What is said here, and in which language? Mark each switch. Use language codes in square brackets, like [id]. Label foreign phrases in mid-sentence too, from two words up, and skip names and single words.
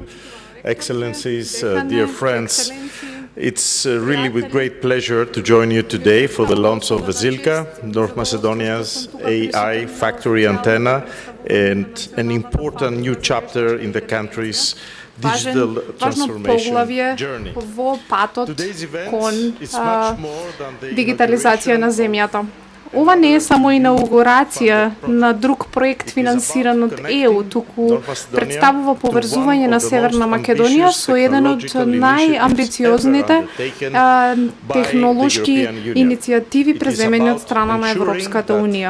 [en] Excellencies, dear friends, it's really with great pleasure to join you today for the launch of Vezilka, North Macedonia's AI factory antenna, and an important new chapter in the country's digital transformation journey. [mk] Во патот кон дигитализација на земјата. Ова не е само инаугурација на друг проект финансиран од ЕУ, туку представува поврзување на Северна Македонија со еден од најамбициозните технолошки иницијативи преземени од страна на Европската Унија.